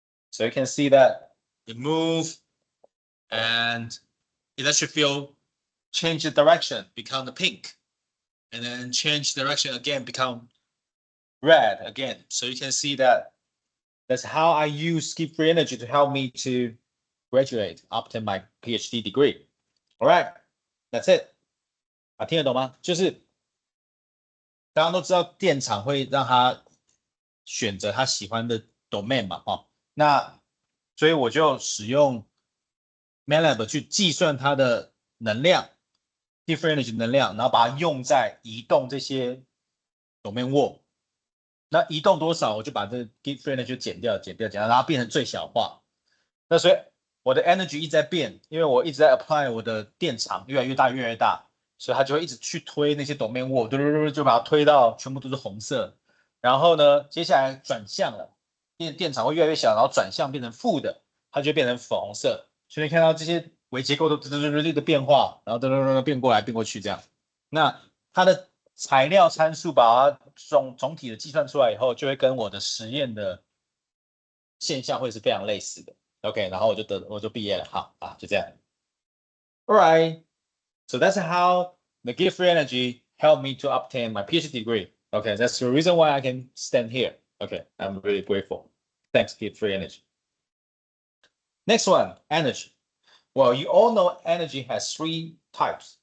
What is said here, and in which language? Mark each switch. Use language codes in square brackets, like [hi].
[en] So you can see that it moves, and electric field change the direction, become the pink, and then change direction again, become red again. So you can see that that's how I use skip free energy to help me to graduate, obtain my PhD degree. All right, that's it. [zh] 听得懂吗？就是大家都知道电场会让他选择他喜欢的 domain 嘛，那所以我就使用 MATLAB 去计算它的能量 ，skip free energy 能量，然后把它用在移动这些 domain wall。那移动多少，我就把这 skip free energy 减掉，然后变成最小化。那所以我的 energy 一直在变，因为我一直在 apply 我的电场越来越大，所以它就会一直去推那些 domain wall，就把它推到全部都是红色。然后呢，接下来转向了，电场会越来越小，然后转向变成负的，它就变成粉红色。所以你看到这些微结构的变化，然后变过来变过去这样。那它的材料参数把它总体的计算出来以后，就会跟我的实验的现象会是非常类似的。 OK， 然后我就毕业了，好啊，就这样。 [en] All right, so that's how the skip free energy helped me to obtain my PhD degree. Okay, that's the reason why I can stand here. Okay, I'm really grateful. Thanks, skip free energy. Next one, energy. Well, you all know energy has three types.